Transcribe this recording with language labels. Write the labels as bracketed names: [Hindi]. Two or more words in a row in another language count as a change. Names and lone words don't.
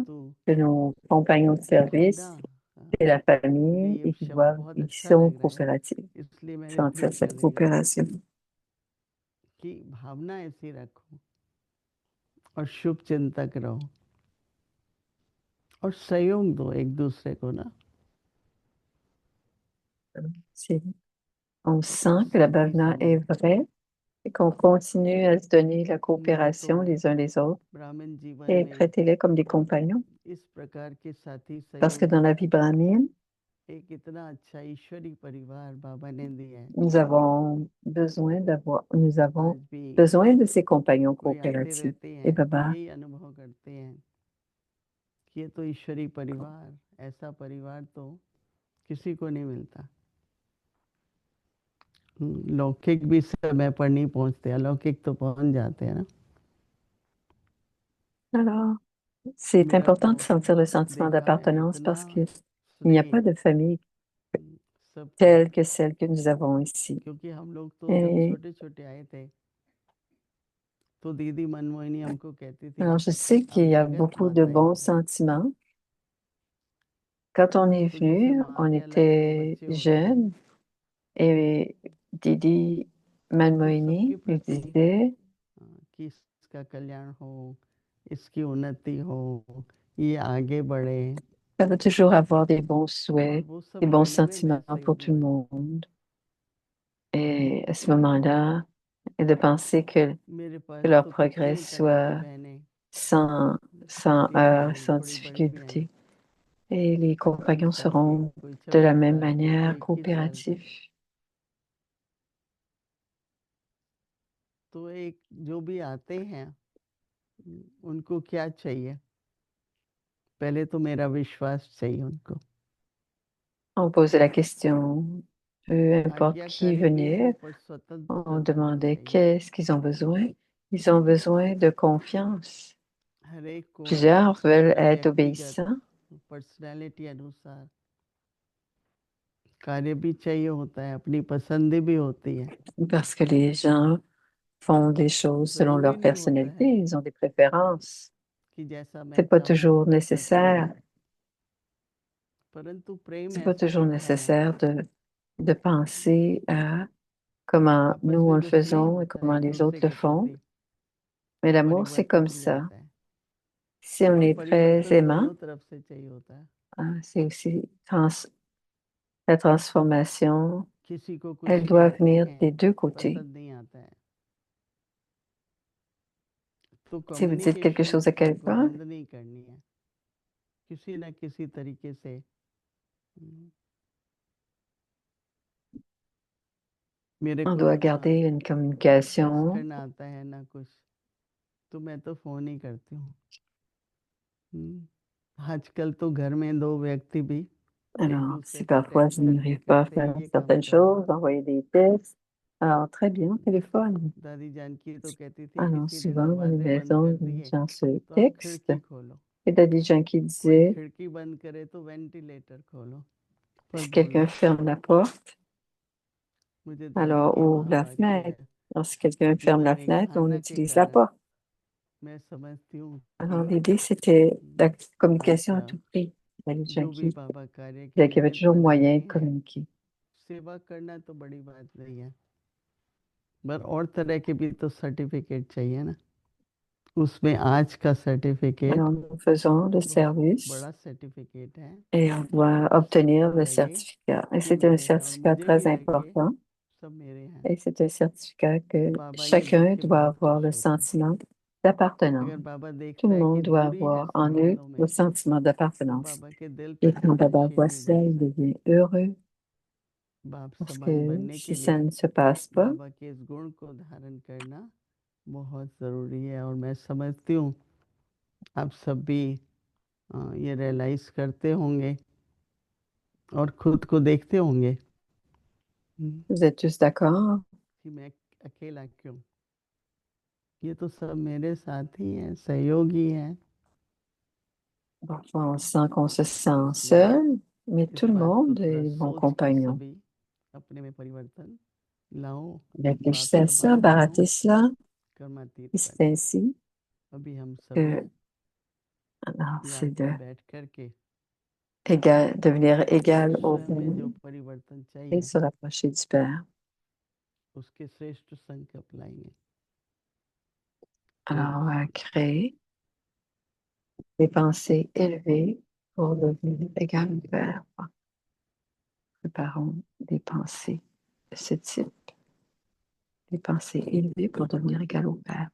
[Hindi] परंतु [French] que nos compagnons de [Hindi] भावना, [French] service, c'est la [Hindi] मुझे [French] famille [Hindi] ये [French] et [Hindi] शब्द बहुत [French] ils [Hindi] अच्छा [French] sont [Hindi] लग रहा है, [French] coopératifs. [Hindi] इसलिए मैं [French] Sentir [Hindi] रिपीट कर [French] cette [Hindi] रही हूँ [French] coopération. [Hindi] कि भावना ऐसी रखो और शुभ चिंतक रहो और सहयोग दो एक दूसरे को ना। [French] C'est- On [Hindi] और [French] sent que la [Hindi] साथी [French] bhavana est [Hindi] संगत, [French] vraie et qu'on continue à se donner la [Hindi] मैं तो [French] coopération les uns les autres [Hindi] ब्राह्मण जीवन [French] et [Hindi] में [French] traiter-les comme des compagnons. [Hindi] इस प्रकार के साथी [French] Parce que dans [Hindi] सहयोगी, [French] la vie brahmine, [Hindi] एक इतना अच्छा ईश्वरी परिवार बाबा ने दिया है। [French] nous avons [Hindi] आज भी [French] besoin de ces compagnons [Hindi] कोई आते [French] coopératifs. [Hindi] रहते [French] Et [Hindi] हैं तो Baba, यही अनुभव करते हैं कि ये तो ईश्वरी परिवार, ऐसा परिवार तो किसी को नहीं मिलता। लौकिक भी समय पर नहीं पहुंचते, अलौकिक तो पहुंच जाते हैं ना। [French] alors, c'est [Hindi] मेरा [French] important de [Hindi] तो [French] sentir le sentiment [Hindi] देखा है [French] d'appartenance [Hindi] इतना [French] parce qu'il n'y a [Hindi] स्नेह [French] pas de famille [Hindi] सबका, [French] telle que celle que nous avons ici. [Hindi] क्योंकि हम लोग तो जब [French] Et [Hindi] छोटे छोटे आए थे तो दीदी मनमोहिनी हमको कहती थी [French] alors, je sais [Hindi] आप [French] qu'il y a [Hindi] जगत [French] beaucoup de [Hindi] माता ही [French] bons [Hindi] हो। [French] sentiments. Quand on est [Hindi] तो जैसे [French] venu, [Hindi] माँ [French] on [Hindi] के अलग अलग [French] était [Hindi] बच्चे होते हैं, [French] jeunes et Didi [Hindi] तो Manmohini सबके [French] nous [Hindi] प्रति [French] disait, [Hindi] कि इसका कल्याण हो, इसकी उन्नति हो, ये आगे बढ़े, [French] ça veut toujours avoir des bons [Hindi] और [French] souhaits, [Hindi] वो [French] des [Hindi] सब [French] bons [Hindi] करने में मैं [French] sentiments pour [Hindi] सहयोगी [French] tout le [Hindi] बन [French] monde. Et à ce moment-là, et de penser [Hindi] मेरे [French] que [Hindi] पास [French] leur [Hindi] तो [French] progrès [Hindi] कितनी तरह की [French] soit [Hindi] बहनें, [French] sans [Hindi] छोटी [French] heurts, [Hindi] बहन, [French] sans [Hindi] थोड़ी बड़ी बहन, [French] difficulté. Et les [Hindi] कोई [French] compagnons [Hindi] 60 की, [French] seront [Hindi] कोई [French] de la 26 même [Hindi] साल की, [French] manière [Hindi] कोई 21 साल की। [French] coopératifs. [Hindi] तो एक जो भी आते हैं उनको क्या चाहिए, पहले तो मेरा विश्वास चाहिए उनको। [French] On posait la question, peu importe qui [Hindi] आज्ञाकारी भी हो [French] venait, [Hindi] पर [French] on [Hindi] स्वतंत्रता भी [French] demandait [Hindi] चाहिए। [French] qu'est-ce qu'ils ont besoin. Ils ont besoin de confiance. [Hindi] हर एक को [French] Plusieurs veulent [Hindi] अपने [French] être [Hindi] व्यक्तिगत [French] obéissants [Hindi] पर्सनालिटी अनुसार कार्य भी चाहिए होता है, अपनी पसंद भी होती है। [French] parce que les gens font des choses selon [Hindi] जरूरी [French] leur [Hindi] नहीं होता [French] personnalité, [Hindi] है [French] ils ont des préférences. [Hindi] कि जैसा [French] C'est [Hindi] मैं [French] pas [Hindi] चाहूँ [French] toujours [Hindi] वैसा करूँ। [French] nécessaire [Hindi] परंतु प्रेम [French] C'est pas [Hindi] ऐसा [French] toujours [Hindi] एक धन है। [French] nécessaire de penser à comment [Hindi] आपस [French] nous on [Hindi] में [French] le [Hindi] जो स्नेह [French] faisons et [Hindi] होता है [French] comment [Hindi] एक [French] les autres [Hindi] दूसरे [French] le [Hindi] के [French] font. [Hindi] प्रति, [French] Mais [Hindi] वो [French] l'amour, c'est comme [Hindi] परिवर्तन भी [French] ça. [Hindi] लाता है। [French] Si on [Hindi] और [French] est très [Hindi] परिवर्तन [French] aimant, [Hindi] दोनों तरफ से चाहिए होता है। [French] c'est aussi la transformation, [Hindi] किसी को कुछ [French] elle doit [Hindi] कहते [French] venir [Hindi] हैं, [French] des deux côtés. [Hindi] पसंद नहीं आता है, तो [French] Si vous dites quelque [Hindi] कम्युनिकेशन [French] chose à [Hindi] को [French] quelqu'un, [Hindi] बंद नहीं करनी है, किसी ना किसी तरीके से। मेरे [French] on [Hindi] को [French] doit garder une [Hindi] टेक्स्ट [French] communication. [Hindi] करना आता है ना कुछ, तो मैं तो फोन ही करती हूँ। आजकल तो घर में दो व्यक्ति भी एक [French] Alors, [Hindi] दूसरे [French] si [Hindi] को [French] parfois [Hindi] टेक्स्ट [French] je [Hindi] करके [French] n'arrive pas à [Hindi] कहते हैं [French] faire [Hindi] ये काम [French] certaines [Hindi] कर लो। [French] choses, envoyer des textes, alors très bien, téléphone. [Hindi] दादी जानकी तो कहती थी [French] Alors, [Hindi] किसी ने [French] souvent, dans les [Hindi] दरवाजे बंद [French] maisons, [Hindi] कर [French] les [Hindi] दिए [French] gens se [Hindi] तो आप [French] textent. [Hindi] खिड़की खोलो, [French] Et il y a des gens qui [Hindi] कोई [French] disaient, [Hindi] खिड़की बंद करे तो वेंटिलेटर खोलो, पर [French] si [Hindi] बोलो। [French] quelqu'un ferme la porte, [Hindi] मुझे दादी [French] alors [Hindi] की [French] ouvre [Hindi] वहाँ [French] la [Hindi] वाक्य [French] fenêtre. [Hindi] है [French] Alors, si quelqu'un [Hindi] कि [French] ferme la [Hindi] मेरे [French] fenêtre, on [Hindi] खाना के [French] utilise la [Hindi] कारण [French] porte. [Hindi] मैं समझती हूँ [French] Alors, [Hindi] कि [French] l'idée, c'était la communication à [Hindi] हमेशा [French] tout prix. Il y a des gens [Hindi] जो भी [French] qui [Hindi] बाबा कार्य के [French] disaient qu'il y avait [Hindi] निमित्त [French] toujours moyen [Hindi] बनाते [French] de [Hindi] हैं, [French] communiquer. [Hindi] सेवा करना तो बड़ी बात नहीं है, पर और तरह के भी तो सर्टिफिकेट चाहिए ना। उसमें आज का सर्टिफिकेट [French] Alors, nous faisons le [Hindi] बहुत [French] service [Hindi] बड़ा सर्टिफिकेट है [French] et on doit [Hindi] कि [French] obtenir [Hindi] सबको [French] le [Hindi] लगे [French] certificat. Et [Hindi] कि [French] c'est un [Hindi] मेरे हैं और [French] certificat [Hindi] मुझे [French] très [Hindi] भी लगे [French] important. [Hindi] सब मेरे हैं। [French] Et c'est un certificat que [Hindi] बाबा ये देख [French] chacun [Hindi] के [French] doit [Hindi] बहुत [French] avoir [Hindi] खुश [French] le [Hindi] होते हैं। [French] sentiment [Hindi] अगर [French] d'appartenance. [Hindi] बाबा [French] Tout [Hindi] देखता [French] le [Hindi] है कि [French] monde doit [Hindi] दूरी है [French] avoir en eux [Hindi] संबंधों [French] le [Hindi] में, [French] sentiment [Hindi] तो [French] d'appartenance. [Hindi] बाबा के दिल [French] Et [Hindi] पर [French] quand Baba [Hindi] सहनशील [French] voit [Hindi] नहीं [French] ça, [Hindi] बन [French] il [Hindi] सकते। [French] devient heureux [Hindi] बाप [French] parce [Hindi] समान [French] que [Hindi] बनने [French] si [Hindi] के [French] ça [Hindi] लिए [French] ne se passe pas, [Hindi] बाबा के इस गुण को धारण करना बहुत ज़रूरी है। और मैं समझती हूँ आप सब भी ये रियलाइज़ करते होंगे और खुद को देखते होंगे [French] vous êtes tous d'accord? [Hindi] कि मैं अकेला क्यों, ये तो सब मेरे साथी हैं, सहयोगी हैं। [French] Parfois, on sent qu'on se sent [Hindi] इसलिए [French] seul, mais [Hindi] इस [French] tout le [Hindi] बात को [French] monde [Hindi] थोड़ा [French] est mon [Hindi] सोच के [French] compagnon. [Hindi] सभी अपने में परिवर्तन लाओ। बाप [French] Réfléchissez à ça, [Hindi] समान बनो, [French] barattez cela, [Hindi] कर्मातीत [French] et c'est [Hindi] बनो। [French] ainsi [Hindi] अभी हम सभी [French] que alors, c'est [Hindi] याद [French] de [Hindi] में बैठ कर के [French] devenir égal au [Hindi] स्वयं में जो [French] Père [Hindi] परिवर्तन [French] et [Hindi] चाहिए [French] se rapprocher du Père. [Hindi] उसके श्रेष्ठ संकल्प लाएंगे। ओम [French] Alors, on va créer des pensées élevées pour devenir égal au Père. Préparons des pensées de ce type, des pensées élevées pour devenir égal au Père.